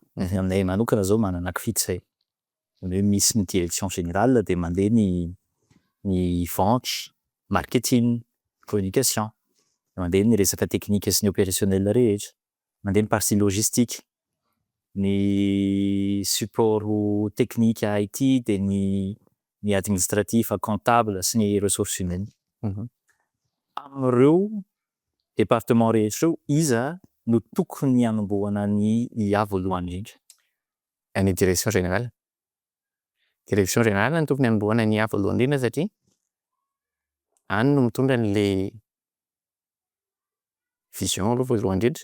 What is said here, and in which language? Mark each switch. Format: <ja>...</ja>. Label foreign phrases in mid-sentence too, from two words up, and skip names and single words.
<mg>Aminay manokana zao manana kifidy hoe misy ny</mg> <fr>direction générale</fr> <mg>de mandeha ny vente, marketing, communication, mandeha ny resaka teknika sy ny opérationnel rehetra, mandeha ny partie logistique, ny</mg> <fr>support technique</fr> <mg>IT de ny</mg> <fr>administratif comptable</fr> <mg>sy ny</mg> <fr>ressources humaines.</fr> <mg>Amin'ireo département rehetra ireo iza no tokony hanombohana ny IA voalohany indrindra?</mg> <fr>Ny direction générale. Direction générale</fr> <mg>no tokony hanombohana ny IA voalohany indrindra satria any no mitondra an'le vision aloha voalohany indrindra.</mg>